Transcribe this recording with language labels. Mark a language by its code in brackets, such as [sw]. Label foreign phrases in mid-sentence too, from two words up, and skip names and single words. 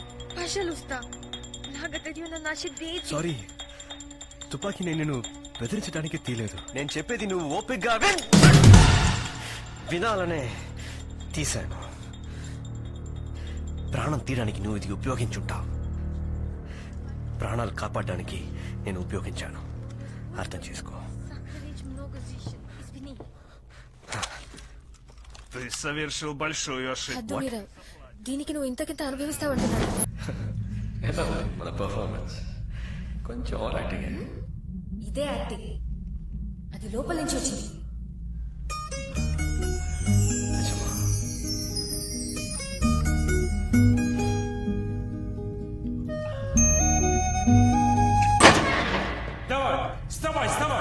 [te] సారీ, తుపాకీ నేను బెదిరించడానికి తీలేదు. నేను చెప్పేది నువ్వు ఓపికగా వినాలనే తీశాను. ప్రాణం తీయడానికి నువ్వు ఇది ఉపయోగించుంటావు. ప్రాణాలు కాపాడడానికి నేను ఉపయోగించాను. అర్థం చేసుకో. [ru] Ты совершил большую ошибку. [te] హద్దు మీరా. దీనికి నువ్వు ఇంతకింత అనుభవిస్తావంటున్నాను. మన పర్ఫార్మెన్స్ కొంచెం [en] over acting. [te] ఇదే యాక్టింగ్. అది లోపల నుంచి వచ్చింది. [ru] Давай, вставай, вставай!